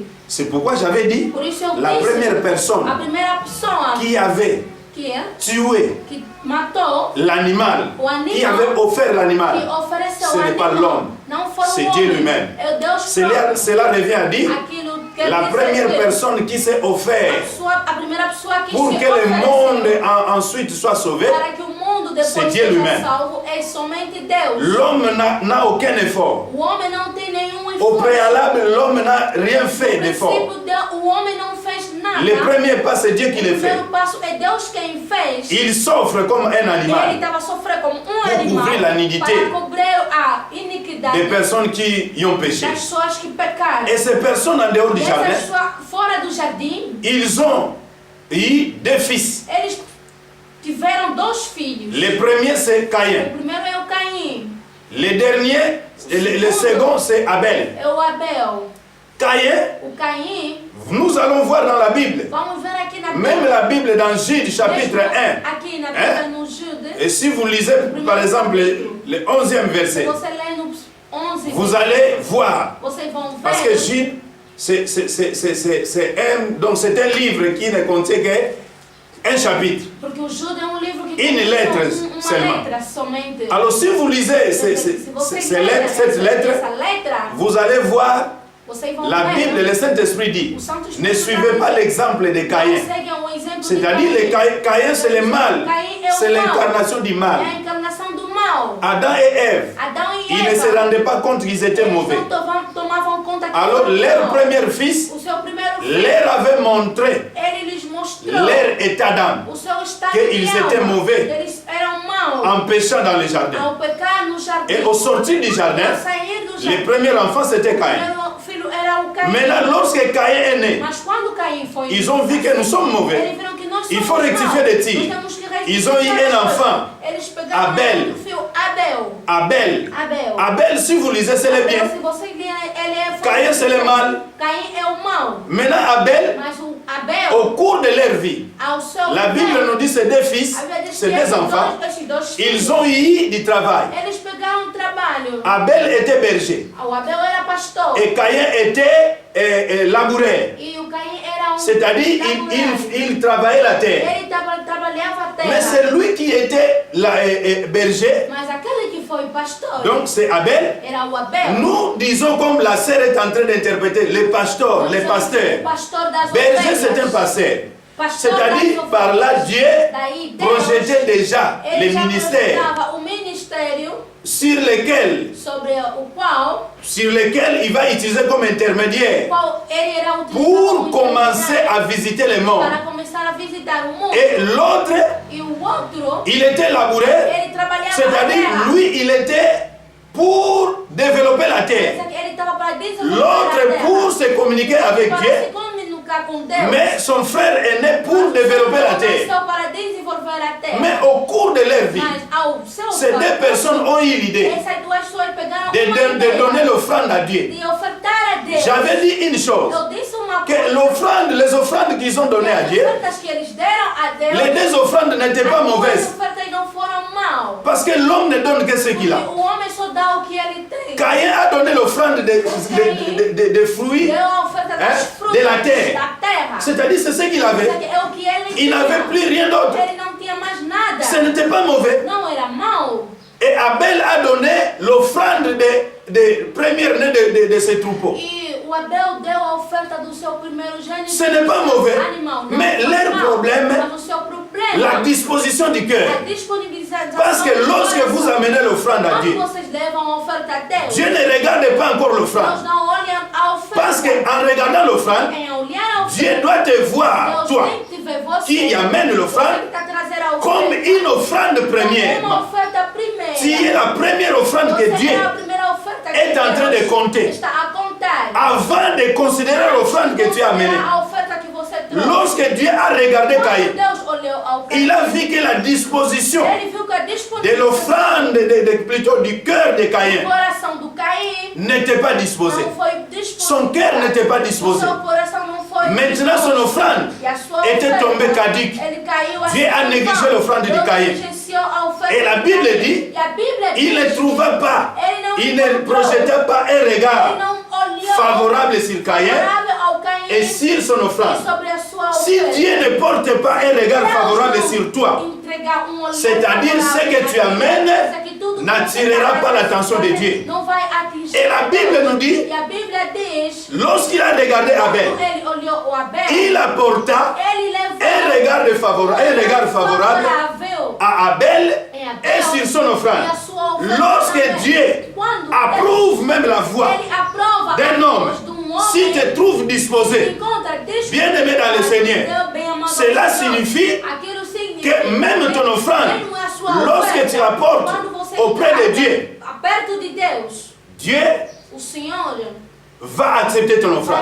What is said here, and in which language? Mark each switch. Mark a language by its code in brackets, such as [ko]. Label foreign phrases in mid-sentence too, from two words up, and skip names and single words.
[fr] C'est pourquoi j'avais dit la première personne qui avait tué l'animal, qui avait offert l'animal, ce n'est pas l'homme, c'est Dieu lui-même. Cela revient à dire la première personne qui s'est offerte pour que le monde ensuite soit sauvé, [pt] mundo depois [fr] c'est [pt] que [fr] Dieu [pt] seja [fr] lui-même. [pt] salvo é somente Deus. [fr] L'homme n'a aucun effort. [pt] O homem não tem nenhum [fr] Au [pt] esforço. [fr] préalable, l'homme n'a rien fait [pt] No [fr] d'effort. [pt] princípio, o homem não fez nada. [fr] Le premier pas, c'est Dieu qui [pt] O [fr] le fait. [pt] primeiro passo é Deus quem fez. [fr] Il s'offre comme un [pt] Ele [fr] animal [pt] estava sofrendo como [fr] pour [pt] animal [fr] couvrir la nudité [pt] para cobrir a iniquidade [fr] des personnes qui y ont péché. [pt] das pessoas que pecaram. [fr] Et ces personnes en dehors du [pt] E [fr] jardin, [pt] essas pessoas fora do jardim, [fr] ils ont eu deux fils. [pt] eles tiveram 2 filhos. [fr] Le premier, c'est [pt] O [fr] Caïn. [pt] primeiro é o Caim, [fr] Le dernier, le second, c'est Abel. [pt] é o Abel. [fr] Caïn, [pt] O Caim, [fr] nous allons voir dans la Bible. [pt] vamos ver aqui na [fr] Même [pt] Bíblia. [fr] la Bible dans Jude, chapitre 1. [pt] Aqui na Bíblia, no Jude, [fr] Et si vous lisez, par exemple, le 11e [pt] se [fr] verset, [pt] você ler no 11, [fr] vous allez voir. [pt] vocês vão ver. [fr] Parce que Jude, donc c'est un livre qui ne contient qu'un chapitre. [pt] Porque o Jude é um livro que [fr] Une [pt] contém [fr] lettre [pt] uma [fr] seulement. [pt] letra somente. [fr] Alors si vous lisez [pt] Se vocês [fr] cette [pt] lerem [fr] lettre, [pt] essa letra, [fr] vous allez voir [pt] vocês vão [fr] la [pt] ver. [fr] Bible, le Saint-Esprit dit, [pt] O Santo Espírito [fr] ne suivez pas l'exemple de [pt] não [fr] Caïn. [pt] segue um exemplo de [fr] C'est-à-dire, Caïn, c'est le mal. [pt] Caim é o [fr] C'est [pt] mal. [fr] l'incarnation du [pt] É [fr] mal. [pt] a encarnação do mal. [fr] Adam et Ève, [pt] Adão e [fr] ils ne [pt] Eva. [fr] se rendaient pas compte qu'ils étaient [pt] Eles [fr] mauvais. [pt] não tomavam conta que [fr] Alors, [pt] eram [fr] leur [pt] maus. [fr] premier fils [pt] O seu primeiro filho, [fr] leur avait montré [pt] ele lhes mostrou [fr] leur état d'âme, [pt] o seu estado [fr] qu'ils [pt] de [fr] étaient [pt] alma. [fr] mauvais. [pt] Eles eram maus. [fr] en péchant dans le jardin. [pt] Ao pecar no jardim. [fr] Et au sortir du jardin, [pt] Ao sair do jardim. [fr] le premier enfant c'était [pt] O [fr] Caïn. [pt] primeiro filho era o Caim. [fr] Maintenant, lorsque Caïn est né, [pt] Mas quando Caim foi [fr] ils ont vu que nous sommes mauvais. [pt] eles viram que nós [fr] Il [pt] somos [fr] faut rectifier [pt] maus. [fr] des tirs. [pt] Nós temos que rectificar [fr] Ils ont eu [pt] as [fr] un [pt] coisas. [fr] enfant, [pt] Eles pegaram [fr] Abel. [pt] um filho, Abel. [fr] Abel. [pt] Abel. [fr] Abel, si vous lisez, c'est le bien. [pt] Se você ler, ele é [fr] Caïn, c'est le mal. [pt] Caim é o mal. [fr] Maintenant, Abel, [pt] Mas o Abel, [fr] au cours de leur vie, [pt] ao seu [fr] la Bible nous dit c'est deux fils, [pt] a Bíblia diz [fr] c'est [pt] que [fr] deux [pt] esses [fr] enfants. [pt] esses dois filhos, [fr] Ils ont eu du travail. [pt] eles pegaram trabalho. [fr] Abel était berger [pt] O Abel era pastor. [fr] et Caïn était laboureur. [pt] E o Caim era [fr] C'est-à-dire, [pt] laboreiro. [fr] il travaillait la terre. [pt] Ele trabalhava a terra. [fr] Mais c'est lui qui était berger. [pt] Mas aquele que foi pastor [fr] Donc c'est Abel. [pt] era o Abel. [fr] Nous disons comme la sœur est en train d'interpréter, les pasteurs, les [pt] O [fr] pasteurs. [pt] pastor das [fr] Berger [pt] ovelhas. [fr] c'est un pasteur. [pt] Pastor [fr] C'est-à-dire [pt] das [fr] par là [pt] ovelhas. [fr] Dieu [pt] Daí Deus, [fr] projetait déjà [pt] ele [fr] les [pt] já [fr] ministères [pt] projetava o ministério [fr] sur lesquels [pt] sobre o qual [fr] il va utiliser comme intermédiaire [pt] ele era utilizado [fr] pour [pt] como [fr] commencer à visiter le monde. [pt] para começar a visitar o mundo. [fr] Et l'autre, [pt] E o outro, [fr] il était laboureur, [pt] ele trabalhava a [fr] c'est-à-dire [pt] terra. [fr] lui, il était pour développer la terre. [pt] Ele estava para desenvolver a [fr] L'autre [pt] terra. [fr] pour se communiquer avec [pt] Para [fr] Dieu, [pt] se comunicar com Deus. [fr] mais son frère est né pour développer la terre. [pt] Só para desenvolver a terra. [fr] Mais au cours de leur vie, [pt] Mas ao seu [fr] ces deux personnes ont eu l'idée [pt] essas duas pessoas pegaram [fr] de donner l'offrande à Dieu. [pt] de ofertar a Deus. [fr] J'avais dit une chose, [pt] Eu disse uma [fr] que [pt] coisa. [fr] les offrandes qu'ils ont données à [pt] As [fr] Dieu, [pt] ofertas que eles deram a Deus. [fr] les deux offrandes n'étaient pas [pt] As duas [fr] mauvaises. [pt] ofertas não foram mal. [fr] Parce que l'homme ne donne que ce qu'il a. [pt] O homem só dá o que ele tem. [fr] Caïn a donné l'offrande des fruits, [pt] Deu a oferta das frutas [fr] de la terre. [pt] da terra. [fr] C'est-à-dire c'est ce qu'il avait. [pt] É o que ele [fr] Il n'avait plus rien d'autre. [pt] Ele não tinha mais nada. [fr] Ce n'était pas mauvais. [pt] Não era mal. [fr] Et Abel a donné l'offrande des premières-nés de ses troupeaux. [pt] E o Abel deu a oferta do seu primeiro gênito. [fr] Ce n'est pas mauvais. [pt] Animal. Não [fr] Mais [pt] foi [fr] leur [pt] mal. [fr] problème, [pt] Mas o seu problema, [fr] la disposition du cœur. [pt] a disponibilização [fr] Parce que [pt] do [fr] lorsque [pt] coração. [fr] vous amenez l'offrande à Dieu, [pt] Quando vocês levam a oferta a Deus, [fr] Dieu ne regarde pas encore [pt] Deus [fr] l'offrande. [pt] não olha a oferta. [fr] Parce qu'en regardant l'offrande, [pt] Em olhar a oferta, [fr] Dieu doit te voir, [pt] Deus [fr] toi, [pt] tem que ver você, [fr] qui amène l'offrande, [pt] você que tá trazendo a [fr] comme [pt] oferta, [fr] une offrande [pt] como [fr] première. [pt] uma oferta primeira. [fr] Tu es la première offrande que [pt] Você [fr] Dieu, [pt] é a primeira oferta que [fr] est en train de [pt] Deus [fr] compter. [pt] está a contar. [fr] avant de considérer l'offrande que tu as amenée. [pt] A oferta que você trouxe. [fr] Lorsque Dieu a regardé [pt] Quando [fr] Caïn, [pt] Deus olhou ao Caim, [fr] il a vu que la disposition [pt] ele viu que a [fr] de [pt] disponibilidade [fr] l'offrande, plutôt du cœur de [pt] do [fr] Caïn, [pt] coração do Caim [fr] n'était pas disposée. [pt] não foi disponível. [fr] Son cœur n'était pas disposé. [pt] O seu coração não foi [fr] Maintenant, son [pt] disposto. [fr] offrande [pt] E a sua [fr] était [pt] oferta, [fr] tombée caduque. [pt] ele caiu assim, [fr] Dieu a négligé l'offrande de [pt] Deus [fr] Caïn. [pt] negligenciou a oferta [fr] Et la [pt] de [fr] Bible [pt] Caim. [fr] dit, [pt] E a Bíblia [fr] il ne [pt] diz [fr] trouva pas, [pt] ele não [fr] il ne [pt] encontrou, [fr] projetait pas un [pt] ele [fr] regard [pt] não olhou [fr] favorable sur Caïn [pt] favorável ao Caim [fr] et sur son [pt] e [fr] offrande. [pt] sobre a sua [fr] Si [pt] oferta. [fr] Dieu ne porte pas un regard [pt] Deus [fr] favorable [pt] não [fr] sur toi, [pt] entregar olhar [fr] c'est-à-dire ce [pt] favorável [fr] que tu [pt] naquela [fr] amènes [pt] coisa que tudo que [fr] n'attirera [pt] você [fr] pas [pt] faz, [fr] l'attention de Dieu. [pt] não vai atingir. [fr] Et la Bible nous dit, [pt] E a Bíblia diz, [fr] lorsqu'il a regardé Abel, [pt] quando ele olhou o Abel, [fr] il apporta [pt] ele levou [fr] un regard favorable [pt] favorável [fr] à Abel et sur son offrande. Lorsque Dieu approuve même la voix d'un homme, si tu te trouves disposé, bien aimé dans le Seigneur, cela signifie que même ton offrande, lorsque tu la portes auprès de Dieu, Dieu va accepter ton offrande.